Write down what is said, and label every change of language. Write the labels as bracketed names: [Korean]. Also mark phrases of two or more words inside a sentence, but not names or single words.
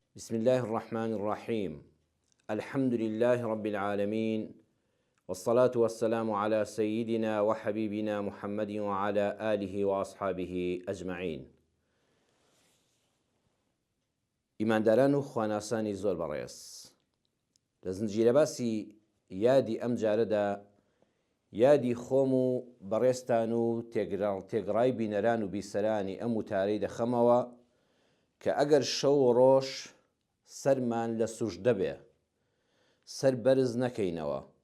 [Arabic] بسم الله الرحمن الرحيم. الحمد لله رب العالمين، والصلاة والسلام على سيدنا وحبيبنا محمد وعلى آله وأصحابه أجمعين. [Central Kurdish] ئیمانداران و خواناسانی زۆر بەڕێز، لە زنجیرە باسی یادی ئەم جارەدا یادی خۆم و بەڕێستان و تێگڕای بینەران و بیسەرانی ئەم وتارەی دەخەمەوە کە ئەگەر شەو و ڕۆژ سەرمان لە سوژدە بێ، سەر بەرز نەکەینەوە،